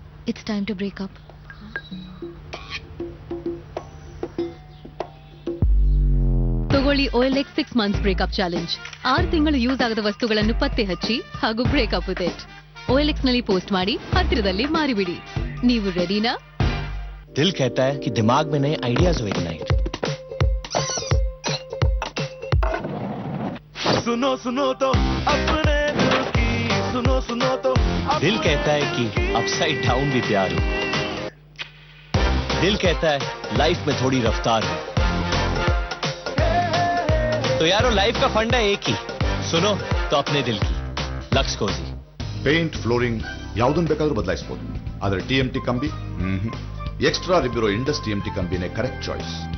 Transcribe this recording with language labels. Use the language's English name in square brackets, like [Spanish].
[English] It's time to break up. [Kannada] ತಗೊಳ್ಳಿ OLX 6 months breakup challenge. 6 ತಿಂಗಳು use ಆಗದ ವಸ್ತುಗಳನ್ನು ಪತ್ತೆ ಹಚ್ಚಿ ಹಾಗೂ ಬ್ರೇಕಪ್ ವಿತ್ ಇಟ್. OLX ನಲ್ಲಿ ಪೋಸ್ಟ್ ಮಾಡಿ, ಹತ್ತಿರದಲ್ಲಿ ಮಾರಿಬಿಡಿ. ನೀವು ರೆಡಿನಾ? [Hindi] ದಿಲ್ कहता है कि दिमाग में नए आइडियाज हो इग्नाइट. सुनो सुनो तो अपने दिल की, सुनो सुनो तो दिल कहता है कि अपसाइड डाउन भी प्यार हो. दिल कहता है लाइफ में थोड़ी रफ्तार हो. तो यारो लाइफ का फंडा एक ही, सुनो तो अपने दिल की. लक्स कोजी [Kannada] ಪೇಂಟ್, ಫ್ಲೋರಿಂಗ್ ಯಾವುದನ್ನು ಬೇಕಾದ್ರೂ ಬದಲಾಯಿಸಬಹುದು. ಆದರೆ TMT ಕಂಬಿ extra ರಿಬ್ಯೂರೋ Indus TMT ಕಂಬಿನೇ correct choice.